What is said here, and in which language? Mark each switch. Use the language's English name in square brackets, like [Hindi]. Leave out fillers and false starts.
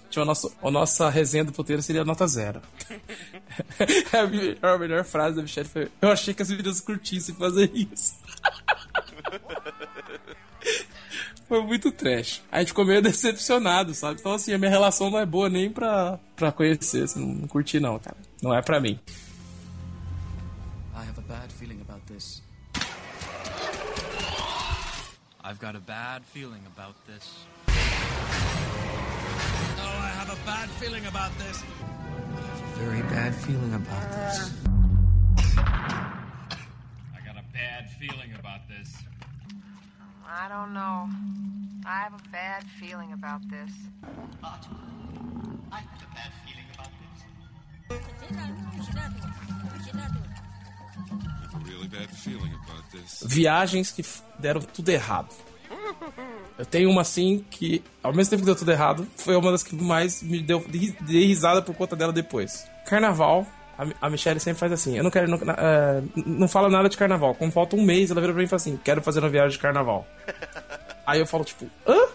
[Portuguese] Tipo, a nossa resenha do puteiro seria nota zero. a melhor frase da Michelle foi: eu achei que as meninas curtissem fazer isso. Foi muito trash. A gente ficou meio decepcionado, sabe? Então, assim, a minha relação não é boa nem pra conhecer. Assim, não curti, não, cara. Não é pra mim. [English] I have a bad feeling about this. I've got a bad feeling about this. No, I have a bad feeling about this. I have a very bad feeling about this. I got a bad feeling about this. I don't know. I have a bad feeling about this. But I have a bad feeling about this. I have a really bad feeling about this. [Portuguese] Viagens que deram tudo errado. Eu tenho uma assim que, ao mesmo tempo que deu tudo errado, foi uma das que mais me deu de risada por conta dela depois. Carnaval. A Michelle sempre faz assim: eu não quero. Não fala nada de carnaval. Quando falta um mês, ela vira pra mim e fala assim: quero fazer uma viagem de carnaval. Aí eu falo, tipo, hã?